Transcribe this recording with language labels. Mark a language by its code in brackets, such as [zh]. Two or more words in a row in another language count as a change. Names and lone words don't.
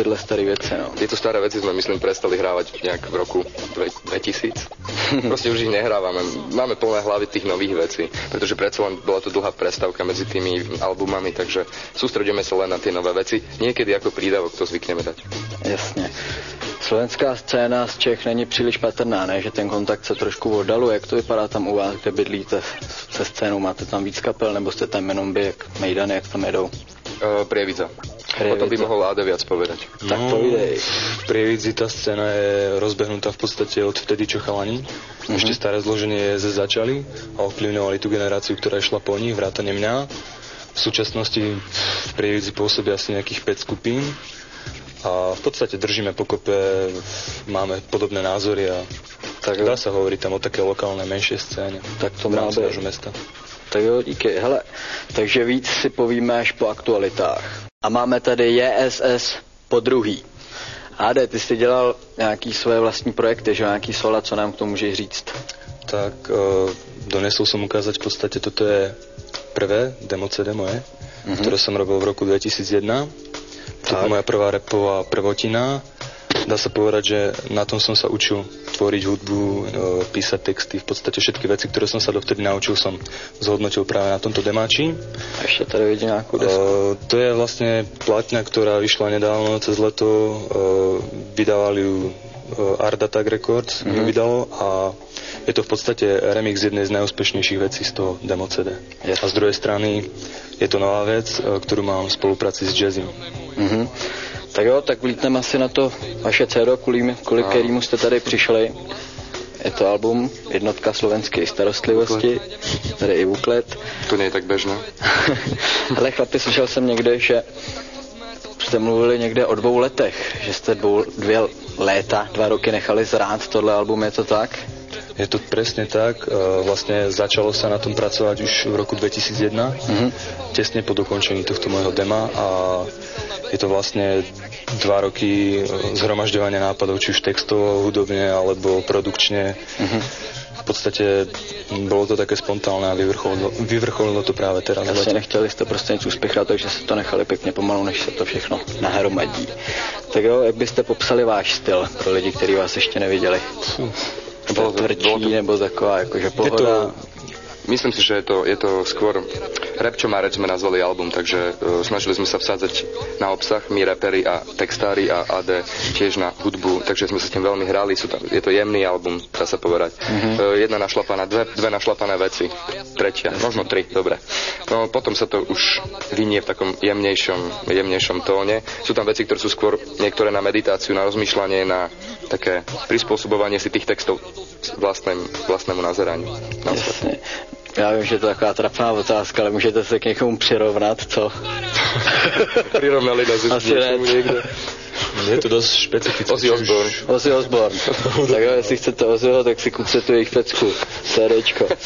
[cs] Tyhle staré veci, no. [sk] Tieto staré veci sme, myslím, prestali hrávať nejak v roku 2000. Proste už ich nehrávame. Máme plné hlavy tých nových vecí, pretože predsa len bola to dlhá prestávka medzi tými albumami, takže sústredíme sa len na tie nové veci. Niekedy ako prídavok to zvykneme dať. [cs] Jasně. Slovenská scéna z Čech není příliš patrná, ne? Že ten kontakt se trošku oddaluje. Jak to vypadá tam u vás, kde bydlíte se scénou? Máte tam víc kapel, nebo jste tam jenom vy, jak Mejdany, jak tam jedou? [sk] Prievidza. O tom by mohol Áde viac povedať. Tak to ide. V Prievidzi tá scéna je rozbehnutá v podstate od vtedy, čo chalani. Ešte staré zloženie začali a ovplyvňovali tú generáciu, ktorá išla po nich, vrátane mňa. V súčasnosti v Prievidzi pôsobí asi nejakých 5 skupín a v podstate držíme pokope, máme podobné názory a tak dá sa hovoriť tam o také lokálnej menšej scéne. Tak to má nášho mesta. [cs] Tak jo, díky. Hele, takže víc si povíme až po aktualitách. A máme tady JSS po druhý. Ade, ty jsi dělal nějaký svoje vlastní projekty, že nějaký sola, co nám k tomu můžeš říct? [sk] Tak donesol som ukázať v podstate, toto je prvé demo CD moje, ktoré som robil v roku 2001. To je moja prvá rapová prvotina dá sa povedať, že na tom som sa učil tvoriť hudbu, písať texty, v podstate všetky veci, ktoré som sa dovtedy naučil, som zhodnotil práve na tomto demáči. A ešte tady vidím nejakú desku. To je vlastne platňa, ktorá vyšla nedávno cez leto, vydávali ju Art Attack Records, ju vydalo a je to v podstate remix jednej z najúspešnejších vecí z toho demo CD. Yes. A z druhej strany je to nová vec, ktorú mám v spolupráci s Jazzym. [cs] Tak jo, tak vlítneme asi na to vaše CD, kvůli kterému jste tady přišli. Je to album Jednotka slovenské starostlivosti, tady i buklet. [sk] To nie je tak bežné. [cs] Hele chlapi, slyšel jsem někde, že jste mluvili někde o 2 letech, že jste 2 léta, 2 roky nechali zrát tohle album, je to tak? [sk] Je to presne tak. Vlastne začalo sa na tom pracovať už v roku 2001, tesne po dokončení tohto môjho dema a je to vlastne 2 roky zhromažďovania nápadov, či už textovo, hudobne alebo produkčne. V podstate bolo to také spontánne a vyvrcholilo to práve teraz. [cs] Asi nechtěli jste prostě nic uspěchat, takže se to nechali pěkně pomalu, než se to všechno nahromadí. Tak jo, jak byste popsali váš styl pro lidi, kteří vás ještě neviděli? Bolo tvrdší, nebo taková jakože pohoda? [sk] Myslím si, že je to skôr rap, čo má reč, sme nazvali album, takže snažili sme sa vsádzať na obsah, my raperi a textári a AD tiež na hudbu, takže sme sa s tým veľmi hrali, je to jemný album, dá sa povedať. Jedna našlapaná, dve našlapané veci, tretia, možno 3, dobre. No potom sa to už vynie v takom jemnejšom tóne. Sú tam veci, ktoré sú skôr niektoré na meditáciu, na rozmýšľanie, na také prispôsobovanie si tých textov vlastnému nazeraniu. Jasne. [cs] Já vím, že je to taková trapná otázka, ale můžete se k někomu přirovnat, co? [sk] Prirovnali nás už něčemu někde. Je to dosť špecifické. Ozzy Osbourne. [cs] Tak jo, jestli chcete Ozzyho, tak si kupte tu jejich pecku. CDčko.